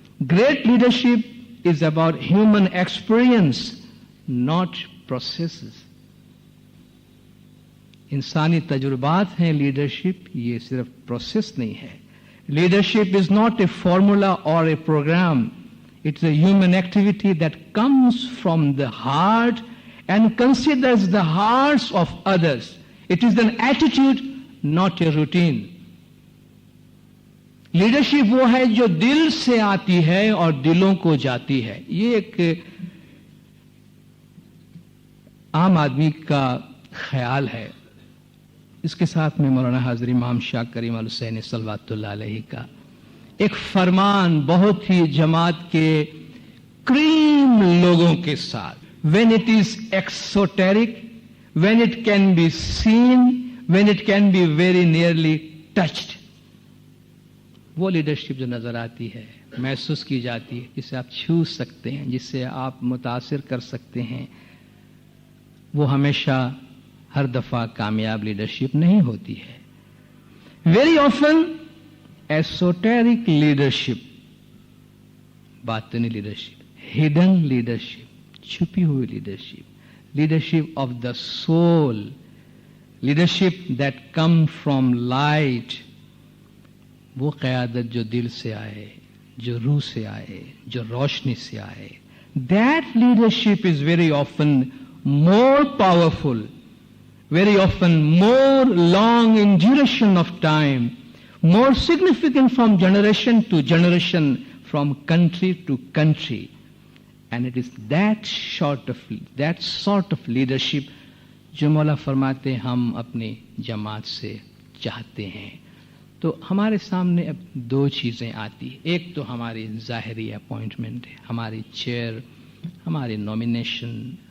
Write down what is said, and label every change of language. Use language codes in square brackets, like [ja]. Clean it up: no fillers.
[en] Great leadership is about human experience, not processes. [ur] انسانی تجربات ہیں لیڈرشپ، یہ صرف پروسیس نہیں ہے. [en] Leadership is not a formula or a programme. It's a human activity that comes from the heart and considers the hearts of others. It is an attitude, not a routine. [ur] Leadership وہ ہے جو دل سے آتی ہے اور دلوں کو جاتی ہے. یہ ایک عام آدمی کا خیال ہے. اس کے ساتھ میں مولانا حاضر امام شاہ کریم الحسین صلوات اللہ علیہ کا ایک فرمان بہت ہی جماعت کے کریم لوگوں کے ساتھ. [en] when it is exoteric, when it can be seen, when it can be very nearly touched. [ur] وہ لیڈرشپ جو نظر آتی ہے، محسوس کی جاتی ہے، جسے آپ چھو سکتے ہیں، جس سے آپ متاثر کر سکتے ہیں، وہ ہمیشہ ہر دفعہ کامیاب لیڈرشپ نہیں ہوتی ہے. [en] very often esoteric leadership, [ur] باطنی لیڈرشپ، [en] hidden leadership, [ur] چھپی ہوئی leadership, [en] Leadership of the soul, leadership that come from light. [ur] وہ قیادت جو دل سے آئے، جو روح سے آئے، جو روشنی سے آئے. [en] That leadership is very often more powerful, very often more long in duration of time, more significant from generation to generation, from country to country. And it is that sort of leadership [ur] جو مولا فرماتے ہیں ہم اپنی جماعت سے چاہتے ہیں. تو ہمارے سامنے اب دو چیزیں آتی ہیں. ایک تو ہماری ظاہری اپوائنٹمنٹ ہے، ہماری چیئر، ہماری نومینیشن.